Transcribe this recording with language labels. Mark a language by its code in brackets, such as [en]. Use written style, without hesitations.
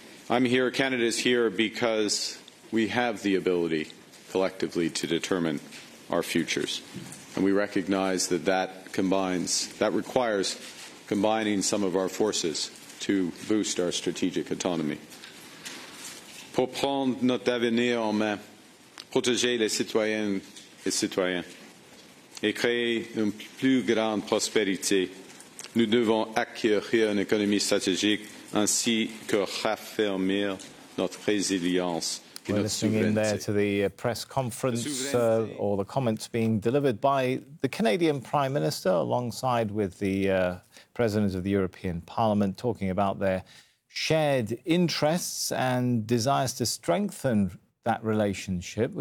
[en] I'm here, Canada's here, because we have the ability collectively to determine our futures. And we recognize that that requires combining some of our forces to boost our strategic autonomy. [fr] Pour prendre notre avenir en main, protéger les citoyennes et citoyens, et créer une plus grande prospérité, nous devons acquérir une économie stratégique ainsi que raffermir notre résilience. [en] We're listening in there to the press conference or the comments being delivered by the Canadian Prime Minister alongside with the President of the European Parliament, talking about their shared interests and desires to strengthen that relationship.